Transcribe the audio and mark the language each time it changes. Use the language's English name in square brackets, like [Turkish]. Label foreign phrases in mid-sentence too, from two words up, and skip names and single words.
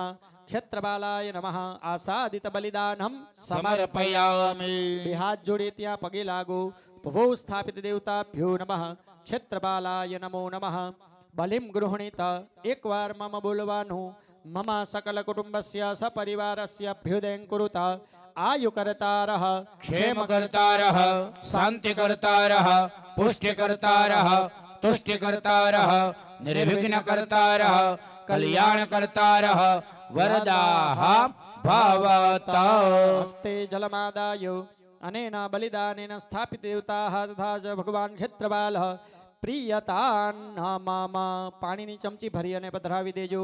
[Sanskrit] ક્ષેત્રપાલાય નમઃ. આસાદિત બલિદાનમ समर्पयामि. [Gujarati] 2 હાથ જોડી ત્યાં પગે લાગો. [Sanskrit] ભવો સ્થાપિત દેવતાભ્યો નમઃ. ક્ષેત્રપાલાય નમો નમઃ. બલિમ ગૃહણીત. [Gujarati] એકવાર મમ બોલવાનું. [Sanskrit] મમ સકલ કુટુંબસ્ય સપરિવારસ્ય અભ્યુદયં કુરુત. आयुकर्तारः क्षेमकर्तारः शान्तिकर्तारः पुष्टिकर्तारः तुष्टिकर्तारः निर्विघ्नकर्तारः કલ્યાણ કરતારઃ વરદાઃ ભવત હસ્તે જલમાદાય અનેન બલિદાનેન સ્થાપિત દેવતાઃ તથા ચ ભગવાન ક્ષેત્રપાલઃ પ્રિયતાન મમ. [Gujarati] પાણીની ચમચી ભરી અને પધરાવી દેજો.